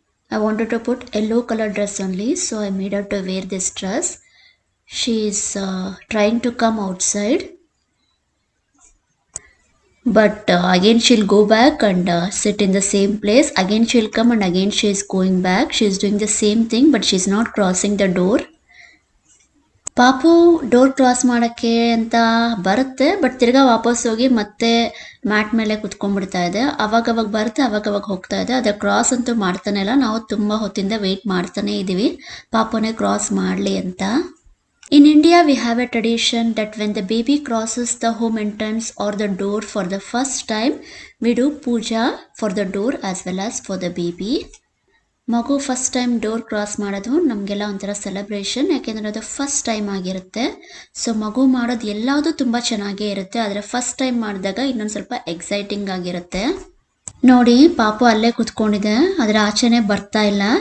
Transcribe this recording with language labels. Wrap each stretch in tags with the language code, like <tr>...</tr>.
<en>I wanted to put yellow color dress only, so I made her to wear this dress. She is trying to come outside, but again she'll go back and sit in the same place. Again she'll come and again she is going back. She is doing the same thing, but she's not crossing the door.</en> <kn>ಪಾಪು door cross ಮಾಡೋಕ್ಕೆ ಅಂತ ಬರುತ್ತೆ, but ತಿರ್ಗಾ ವಾಪಸ್ ಹೋಗಿ ಮತ್ತೆ mat ಮೇಲೆ ಕುತ್ಕೊಂಡ್ಬಿಡ್ತಾ ಇದೆ. ಅವಾಗವಾಗ ಬರುತ್ತೆ, ಅವಾಗವಾಗ ಹೋಗ್ತಾ ಇದೆ. ಅದೇ ಕ್ರಾಸ್ ಅಂತೂ ಮಾಡ್ತಾನೆ ಇಲ್ಲ. ನಾವು ತುಂಬ ಹೊತ್ತಿಂದ ವೆಯ್ಟ್ ಮಾಡ್ತಾನೆ ಇದ್ದೀವಿ ಪಾಪುನೇ ಕ್ರಾಸ್ ಮಾಡಲಿ ಅಂತ.</kn> <en>In India, we have a tradition that when the baby crosses the home entrance or the door for the first time, we do puja for the door as well as for the baby.</en> <kn>ಮಗು first time door cross ಮಾಡೋದು ನಮಗೆಲ್ಲ ಒಂಥರ celebration, ಯಾಕೆಂದರೆ ಅದು first time ಆಗಿರುತ್ತೆ. So ಮಗು ಮಾಡೋದು ಎಲ್ಲದೂ ತುಂಬ ಚೆನ್ನಾಗೇ ಇರುತ್ತೆ, ಆದರೆ ಫಸ್ಟ್ ಟೈಮ್ ಮಾಡಿದಾಗ ಇನ್ನೊಂದು ಸ್ವಲ್ಪ ಎಕ್ಸೈಟಿಂಗ್ ಆಗಿರುತ್ತೆ. ನೋಡಿ ಪಾಪು ಅಲ್ಲೇ ಕುತ್ಕೊಂಡಿದೆ, ಅದರ ಆಚೆನೇ ಬರ್ತಾ ಇಲ್ಲ.</kn>